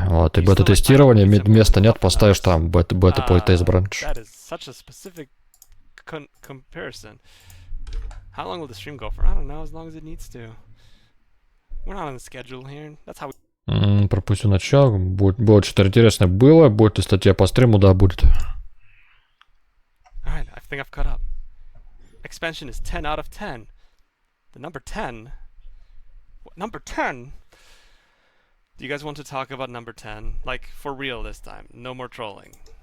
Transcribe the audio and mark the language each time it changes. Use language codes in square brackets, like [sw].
[ru] Вот, и бета-тестирование. Места нет, поставишь там бета-плейтест бранч. [en] That is such a specific comparison. How long will the stream go for? I don't know, as long as it needs to. We're not on the schedule here. That's how we... [ru] Пропустил начало. Будет что-то интересное. Было. Будет ли статья по стриму? Да, будет. [en] Alright, I think I've caught up. Expansion is 10 out of 10. The number 10? What, number 10? Do you guys want to talk about number 10? Like, for real this time. No more trolling.